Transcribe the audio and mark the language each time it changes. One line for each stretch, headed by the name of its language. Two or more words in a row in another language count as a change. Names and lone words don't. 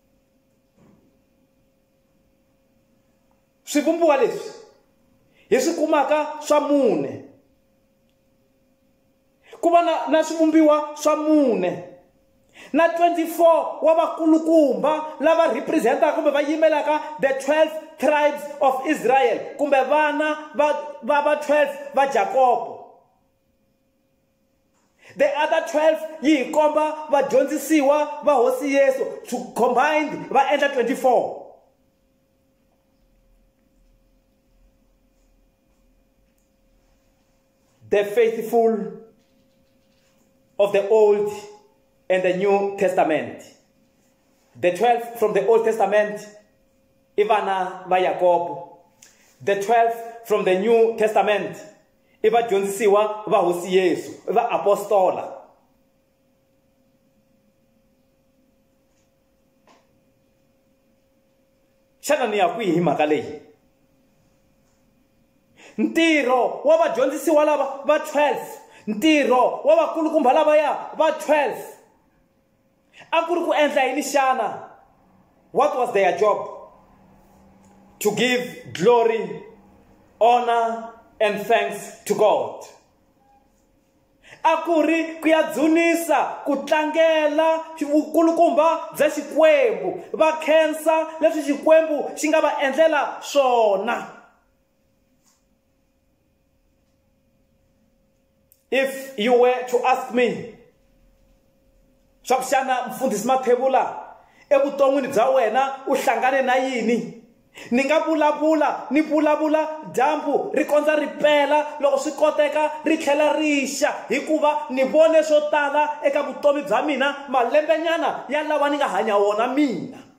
Tsonga: Swivumbiwa leswi hi swi kumaka swa mune, ku va na swivumbiwa swa mune na 24 wa vakulukumba lava representaka kumbe va yimelaka
English: the 12 tribes of Israel
Tsonga: kumbe vana va 12 va Jacob.
English: The other
Tsonga: 12 yi komba vadyondzisiwa va hosi Yesu,
English: to combined
Tsonga: va endla 24.
English: The faithful of the Old and the New Testament. The 12 from the Old Testament,
Tsonga: Ivana va
English: Jacob. The 12 from the New Testament,
Tsonga: Iva dyondzisiwa va hosi Yesu, va apostola. Xana ni ya kwihi mhaka leyi? Ntirho wa vadyondzisiwa lava va 12, ntirho wa vakulukumba lavaya va 12 a ku ri ku endla yini xana?
English: What was their job? To give glory, honor and thanks to God.
Tsonga: a ku ri ku ya dzunisa ku tlangela vukulukumba bya Xikwembu, va khensa leswi Xikwembu xi nga va endlela swona.
English: If you were to ask me,
Tsonga: swa ku xana mfundhisi Mathebula evuton'wini bya wena u hlangane na yini? Ni nga vulavula ni vulavula dyambu ri kondza ri pela, loko swi koteka ri tlhela ri xa, hikuva ni vone swo tala eka vutomi bya mina malembenyana ya lawa ni nga hanya wona mina.